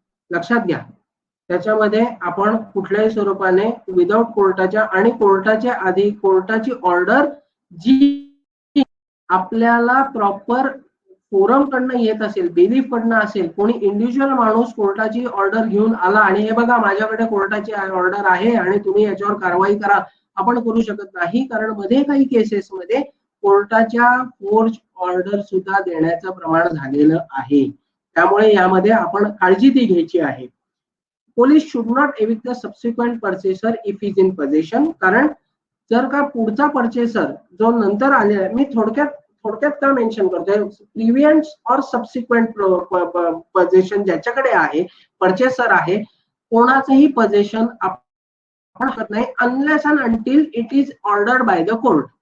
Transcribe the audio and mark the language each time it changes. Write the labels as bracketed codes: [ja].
[mr] लक्षात घ्या, त्याच्यामध्ये आपण कुठल्याही स्वरूपाने विदाउट कोर्टाच्या आणि कोर्टाच्या आधी कोर्टाची ऑर्डर जी आपल्याला प्रॉपर फोरम कडनं येत असेल, बेलीफ कडनं असेल, कोणी इंडिव्हिज्युअल माणूस कोर्टाची ऑर्डर घेऊन आला आणि हे बघा माझ्याकडे कोर्टाची ऑर्डर आहे आणि तुम्ही याच्यावर कारवाई करा, आपण करू शकत नाही. कारण मध्ये काही केसेसमध्ये कोर्टाच्या फोर्ज ऑर्डर सुद्धा देण्याचं प्रमाण झालेलं आहे. त्यामुळे यामध्ये आपण काळजी ती घ्यायची आहे. [en] Police should not evict the subsequent purchaser if is in position. [mr] कारण जर का पुढचा पर्चेसर जो नंतर आलेला, मी थोडक्यात का मेन्शन करतोय, प्रिव्हियंट और सबसिक्वेंट पोझिशन ज्याच्याकडे आहे, पर्चेसर आहे, कोणाचंही पोझिशन आपण करत नाही [en] Unless and until it is ordered by the court.